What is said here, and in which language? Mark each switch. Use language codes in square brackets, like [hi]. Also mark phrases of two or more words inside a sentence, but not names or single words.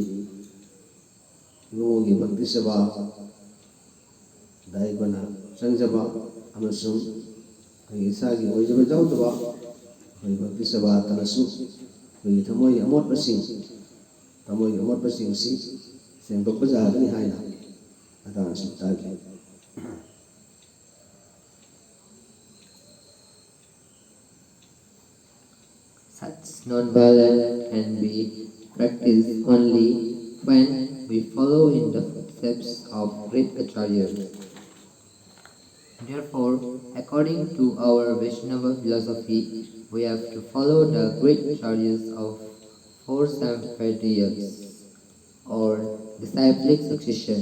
[mni] ꯏꯃꯨꯡꯒꯤ ꯚꯛꯇꯤ ꯁꯦꯕꯥꯗ ꯑꯩꯈꯣꯏꯅ ꯆꯪꯖꯕ ꯑꯃꯁꯨꯡ ꯑꯩꯈꯣꯏꯒꯤ ꯏꯁꯥꯒꯤ ꯑꯣꯏꯖꯕ ꯌꯥꯎꯗꯕ ꯑꯩꯈꯣꯏ ꯚꯛꯇꯤ ꯁꯦꯕꯥꯗꯅꯁꯨ ꯑꯩꯈꯣꯏꯒꯤ ꯊꯃꯣꯏꯒꯤ ꯑꯃꯣꯠꯄꯁꯤꯡꯁꯤ ꯁꯦꯡꯗꯣꯛꯄ ꯌꯥꯒꯅꯤ ꯍꯥꯏꯅ ꯃꯇꯥꯡ ꯑꯁꯤ ꯇꯥꯛꯂꯤ [en] Such non-violence can be practiced only when we follow in the footsteps of great acharyas. Therefore, according to our Vaishnava philosophy, we have to follow the great acharyas of four sampradayas, or disciplic succession.